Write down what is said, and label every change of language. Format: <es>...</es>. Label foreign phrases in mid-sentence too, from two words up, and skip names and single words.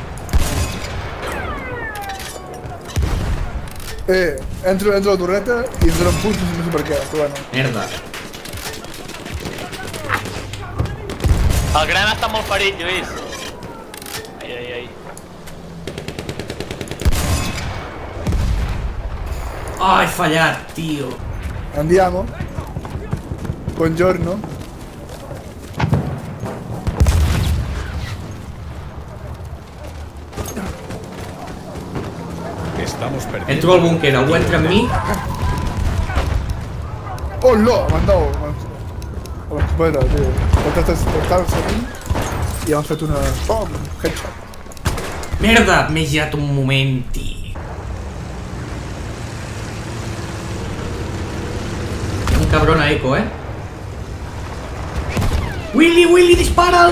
<ca>Entro a la torreta i ens donen punts, no sé per què, però bueno. Merda. El gran està molt ferit, Lluís. Ai. Ai, he fallat, tio.</ca> <it>Andiamo. Buongiorno.</it> <es>Estamos perdiendo.</es> <ca>Entro al búnquer, algú entra amb mi? Oh, no, m'han dado. Espera, tio. Estava seguint i hem fet una... Pom! Headshot. Merda, m'he girat un moment, tio. Hi ha un cabron a Eco, Willy, dispara'l!</ca>